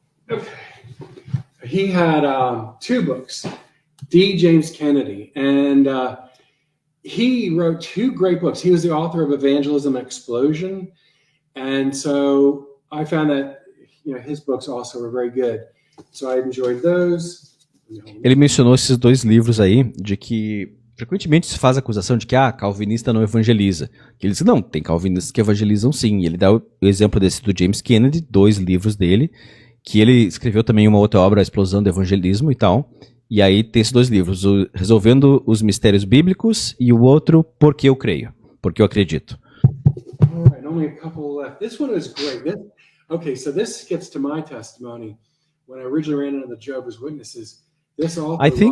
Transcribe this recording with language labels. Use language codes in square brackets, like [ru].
[en] Okay. He had 2 books, D. James Kennedy, and he wrote 2 great books. He was the author of Evangelism Explosion, and so I found that his books also were very good. So I enjoyed those. [pt] Ele mencionou esses 2 livros aí, de que frequentemente se faz a acusação de que calvinista não evangeliza. Que ele diz, não, tem calvinistas que evangelizam sim. E ele dá o exemplo desse do James Kennedy, 2 livros dele, que ele escreveu também uma outra obra, A Explosão do Evangelismo e tal. E aí tem esses 2 livros, o Resolvendo os Mistérios Bíblicos e o outro, Porque Eu Creio, Porque Eu Acredito. [en] All right, only a couple left. This one is great. Okay, so this gets to my testimony. When I originally ran into the Jehovah's Witnesses, this author